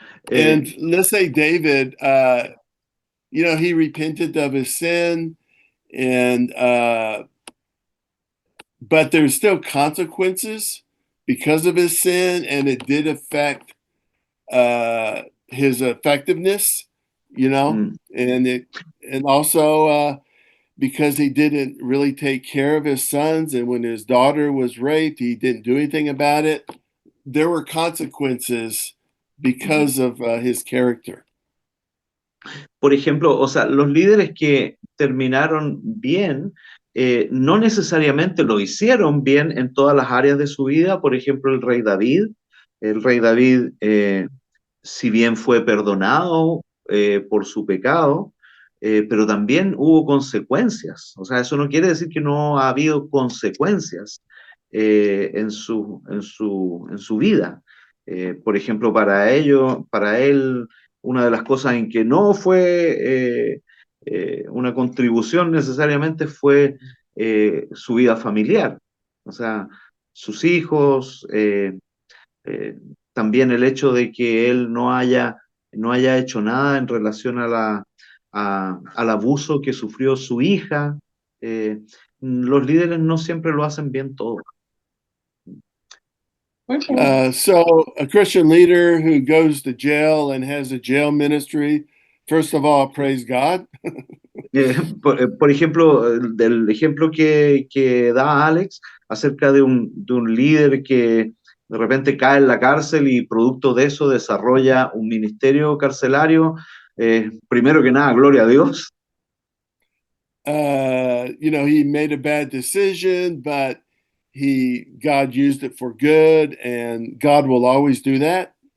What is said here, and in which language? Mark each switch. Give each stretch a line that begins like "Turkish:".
English: And let's say David, he repented of his sin, and but there's still consequences because of his sin, and it did affect his effectiveness, Mm. and also because he didn't really take care of his sons, and when his daughter was raped, he didn't do anything about it. There were consequences because of his character.
Spanish: Por ejemplo, o sea, los líderes que terminaron bien, no necesariamente lo hicieron bien en todas las áreas de su vida. Por ejemplo, el rey David. El rey David, si bien fue perdonado por su pecado, pero también hubo consecuencias. O sea, eso no quiere decir que no ha habido consecuencias en su vida. Por ejemplo, para él, una de las cosas en que no fue una contribución necesariamente fue su vida familiar. O sea, sus hijos, también el hecho de que él no haya hecho nada en relación al abuso que sufrió su hija. Los líderes no siempre lo hacen bien todo.
English: So a Christian leader who goes to jail and has a jail ministry, first of all, praise God.
Spanish: Por ejemplo, del ejemplo que da Alex acerca de un líder que de repente cae en la cárcel y producto de eso desarrolla un ministerio carcelario, primero que nada, gloria a Dios.
English: He made a bad decision, but God used it for good, and God will always do that.